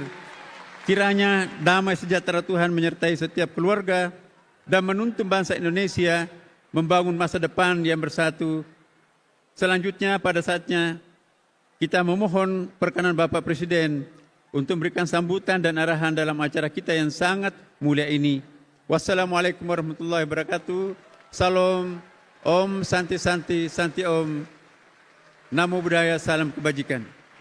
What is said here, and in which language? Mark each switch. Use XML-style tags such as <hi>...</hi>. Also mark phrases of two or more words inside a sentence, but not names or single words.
<id>Kiranya damai sejahtera Tuhan menyertai setiap keluarga dan menuntun bangsa Indonesia membangun masa depan yang bersatu. Selanjutnya pada saatnya kita memohon perkenan Bapak Presiden untuk memberikan sambutan dan arahan dalam acara kita yang sangat mulia ini.</id> <ar>والسلام عليكم ورحمة الله وبركاته.</ar> <sa>Salam, ॐ शान्ति शान्ति शान्ति ॐ.</sa> <pi>Namo Buddhaya,</pi> <id>salam kebajikan.</id>